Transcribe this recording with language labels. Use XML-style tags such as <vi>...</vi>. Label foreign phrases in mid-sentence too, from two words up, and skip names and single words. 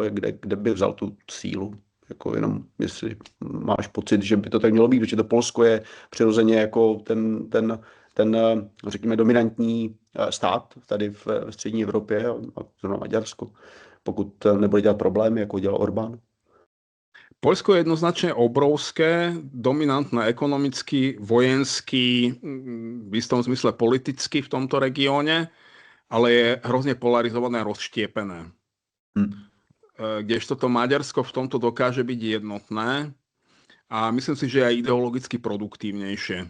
<cs>Kde by vzal tu sílu? Jako jenom, jestli máš pocit, že by to tak mělo být, protože to Polsko je přirozeně jako ten řekněme, dominantní stát tady v střední Evropě a zrovna Maďarsko, pokud nebude dělat problémy, jako dělal Orbán.</cs> <sk>Poľsko je jednoznačne obrovské, dominantné ekonomicky, vojensky, v istom zmysle politicky v tomto regióne, ale je hrozne polarizované a rozštiepené. Kdežto to Maďarsko v tomto dokáže byť jednotné a myslím si, že aj ideologicky produktívnejšie.</sk>